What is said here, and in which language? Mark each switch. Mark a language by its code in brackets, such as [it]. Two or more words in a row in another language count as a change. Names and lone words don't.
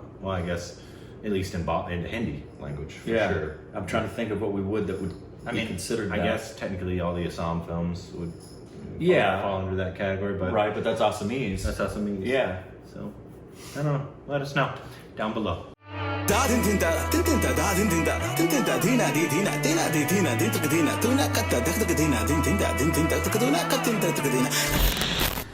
[en] Well, I guess at least in Hindi language for Yeah. sure. I'm trying to think of what we would be considered I that. guess technically all the Assam films would fall under that category, but Right, but that's Assamese. that's Assamese. Yeah. So I don't know. Let us know down below. Da din din da din din da da din din da din din da dina di dina dina di dina din tuk dina tu na katta dak dak dina din din da din din da tuk du na katin da tuk dina